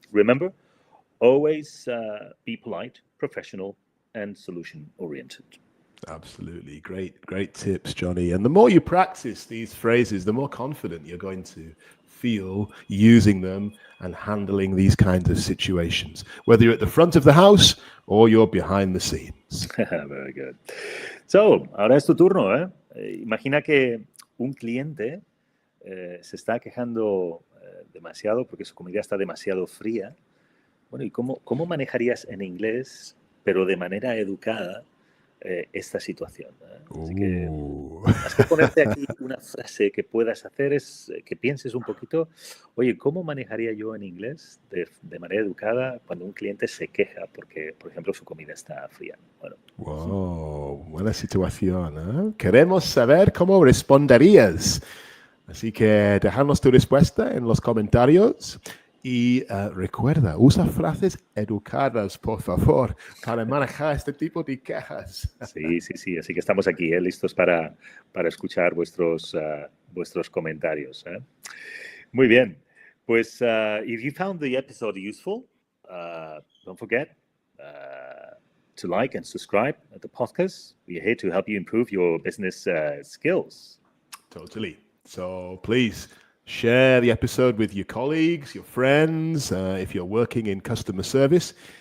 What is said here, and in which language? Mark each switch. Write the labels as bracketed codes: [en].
[en] Remember, always be polite, professional, and solution-oriented. Absolutely. Great tips, Johnny. And the more you practice these phrases, the more confident you're going to feel using them and handling these kinds of situations, whether you're at the front of the house or you're behind the scenes. Very good. [es] So, ahora es tu turno, Imagina que un cliente se está quejando demasiado porque su comida está demasiado fría. Bueno, ¿y cómo manejarías en inglés, pero de manera educada, esta situación? Así que has que ponerte aquí una frase que puedas hacer, es que pienses un poquito, oye, ¿cómo manejaría yo en inglés de manera educada cuando un cliente se queja porque, por ejemplo, su comida está fría? Bueno. Wow, buena situación, Queremos saber cómo responderías. Así que déjanos tu respuesta en los comentarios. Y recuerda, usa frases educadas, por favor, para manejar este tipo de quejas. Sí. Así que estamos aquí, listos para escuchar vuestros comentarios. Muy bien. [en] Pues, if you found the episode useful, don't forget to like and subscribe at the podcast. We're here to help you improve your business skills. Totally. So please share the episode with your colleagues, your friends, if you're working in customer service.